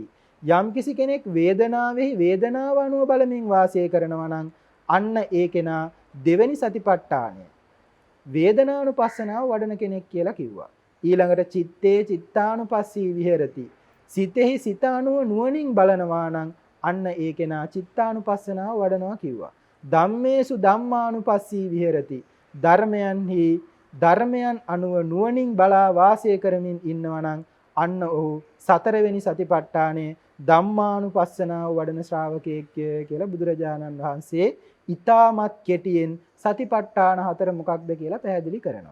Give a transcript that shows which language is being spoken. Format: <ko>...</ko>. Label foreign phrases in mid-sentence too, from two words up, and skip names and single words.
<si>යම් කිසි කෙනෙක් වේදනාවෙහි වේදනාව අනුව බලමින් වාසය කරනවා නම් අන්න ඒ කෙනා දෙවෙනි සතිපට්ඨානය වේදනානුපස්සනාව වඩන කෙනෙක් කියලා කිව්වා.</si> <pi>ඊළඟට චිත්තේ චිත්තානුපස්සී විහෙරති.</pi> <si>සිතෙහි සිත අනුව නුවණින් බලනවා නම් අන්න ඒ කෙනා චිත්තානුපස්සනාව වඩනවා කිව්වා.</si> <pi>ධම්මේසු ධම්මානුපස්සී විහෙරති.</pi> <si>ධර්මයන් අනුව නුවණින් බලා වාසය කරමින් ඉන්නවා නම් අන්න ඔහු සතරවෙනි සතිපට්ඨානයේ ධම්මානුපස්සනාව වඩන ශ්‍රාවකයෙක් කියලා බුදුරජාණන් වහන්සේ ඊටමත් කෙටියෙන් සතිපට්ඨාන හතර මොකක්ද කියලා පැහැදිලි කරනවා.</si>